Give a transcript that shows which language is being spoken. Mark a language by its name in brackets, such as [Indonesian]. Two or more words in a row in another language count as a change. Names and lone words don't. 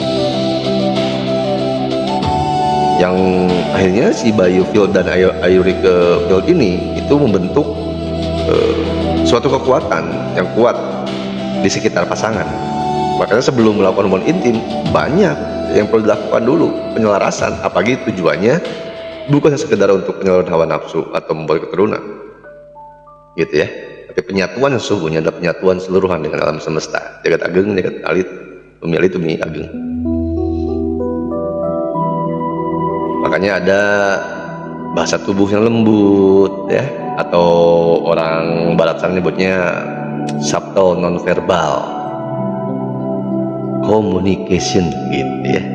[Indonesian] Yang akhirnya si biofield dan [English] auric field [Indonesian] ini itu membentuk suatu kekuatan yang kuat di sekitar pasangan. Makanya sebelum melakukan hubungan intim banyak yang perlu dilakukan dulu, penyelarasan, apalagi tujuannya bukan sekedar untuk penyaluran hawa nafsu atau membuat keturunan gitu ya, tapi penyatuan yang sesungguhnya adalah penyatuan seluruhan dengan alam semesta, [Balinese] jagat ageng, jagat alit, bumi alit, bumi ageng. [Indonesian] Makanya ada bahasa tubuh yang lembut ya, atau orang barat sana nyebutnya [English] subtle non-verbal communication [Indonesian] gitu ya.